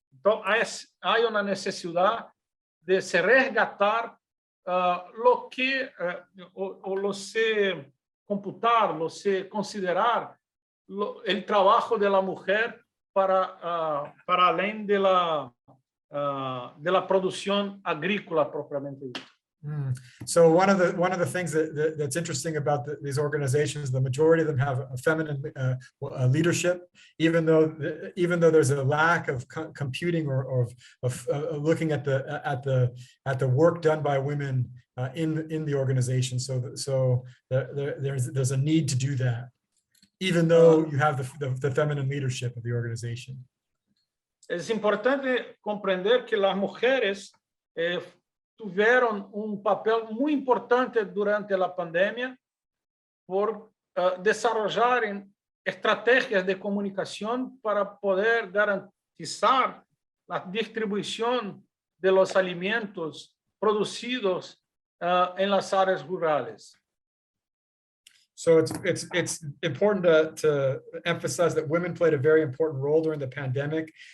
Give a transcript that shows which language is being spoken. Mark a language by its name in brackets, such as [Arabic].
[Portuguese] Então, há uma necessidade de se resgatar [Spanish] lo que, [Portuguese] o se computar, lo se considerar o trabalho da mulher para além [Spanish] de la producción agrícola propiamente dicha. [English] So one of the things that's interesting about these organizations, the majority of them have a feminine leadership, even though there's a lack of computing or of looking at the work done by women in the organization. So there's a need to do that, even though you have the feminine leadership of the organization. [Spanish] Es importante comprender que las mujeres tuvieron un papel muy importante durante la pandemia por desarrollar estrategias de comunicación para poder garantizar la distribución de los alimentos producidos en las áreas rurales. [English] So it's important to emphasize that women played a very important role during the pandemic.